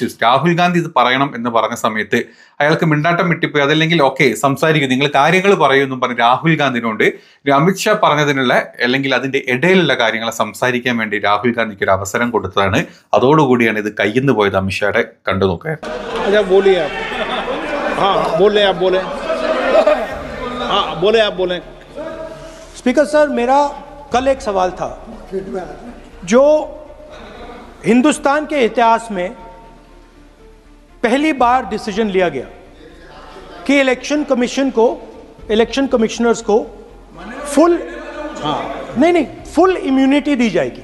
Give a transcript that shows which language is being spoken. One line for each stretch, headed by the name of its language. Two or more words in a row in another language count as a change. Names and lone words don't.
Malayalam: രാഹുൽ ഗാന്ധി ഇത് പറയണം എന്ന് പറഞ്ഞ സമയത്ത് അയാൾക്ക് മിണ്ടാട്ടം വിട്ടിപ്പോയി. അതല്ലെങ്കിൽ ഓക്കെ സംസാരിക്കും, നിങ്ങൾ കാര്യങ്ങൾ പറയുമെന്നും പറഞ്ഞ് രാഹുൽ ഗാന്ധിനോട് അമിത്ഷാ പറഞ്ഞതിനുള്ള അല്ലെങ്കിൽ അതിന്റെ ഇടയിലുള്ള കാര്യങ്ങളെ സംസാരിക്കാൻ വേണ്ടി രാഹുൽ ഗാന്ധിക്ക് ഒരു അവസരം കൊടുത്തതാണ്. അതോടുകൂടിയാണ് ഇത് കയ്യിന്ന് പോയത്. അമിത്ഷായുടെ കണ്ടു നോക്കുക.
English: speaker sir,
Hindi: मेरा कल एक सवाल था जो हिंदुस्तान के इतिहास में पहली बार डिसीजन लिया गया कि
English: election commissioners
Hindi: को
English: full full immunity
Hindi: दी जाएगी.